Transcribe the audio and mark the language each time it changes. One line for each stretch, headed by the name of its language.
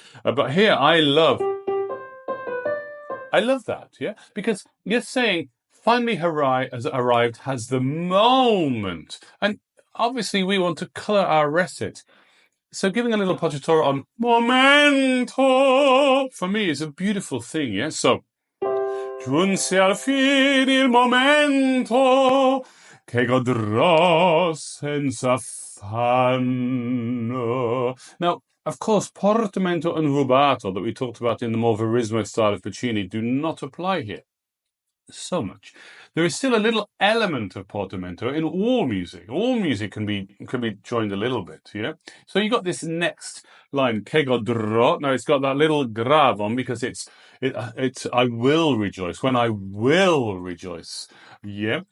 English: But here, I love that, yeah? Because you're saying, finally has arrived, has the moment. And obviously we want to colour our recit. So giving a little appoggiatura on momento, for me, is a beautiful thing, yeah?
Italian: So, giunse al fine il momento che godrò senza affanno.
English: Now, of course, portamento and rubato that we talked about in the more verismo style of Puccini do not apply here so much. There is still a little element of portamento in all music. All music can be joined a little bit, yeah? So you got this next line,
Italian: che godrò.
English: Now it's got that little grav on because it's I will rejoice, when I will rejoice, yeah?